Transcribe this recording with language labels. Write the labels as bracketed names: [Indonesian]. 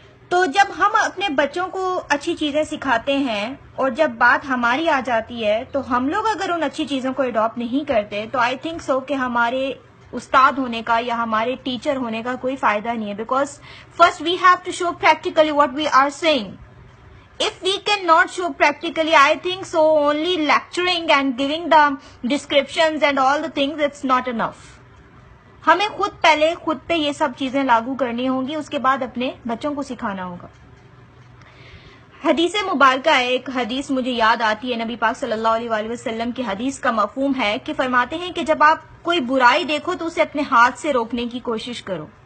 [Urdu] تو جب ہم اپنے بچوں کو اچھی چیزیں سکھاتے ہیں اور جب بات ہماری آ جاتی ہے تو ہم لوگ اگر ان اچھی چیزوں کو اڈاپٹ نہیں کرتے تو [English] I think so [Urdu] کہ ہمارے استاد ہونے کا یا ہمارے ٹیچر ہونے کا کوئی فائدہ نہیں ہے. [English] Because first we have to show practically what we are seeing. If we cannot show practically, I think so only lecturing and giving the descriptions and all the things, it's not enough. [Urdu] ہمیں خود پہ یہ سب چیزیں لاگو کرنی ہوں گی، اس کے بعد اپنے بچوں کو سکھانا ہوگا. حدیث مبارکہ ہے، ایک حدیث مجھے یاد آتی ہے، نبی پاک صلی اللہ علیہ وآلہ وسلم کی حدیث کا مفہوم ہے کہ فرماتے ہیں کہ جب آپ کوئی برائی دیکھو تو اسے اپنے ہاتھ سے روکنے کی کوشش کرو.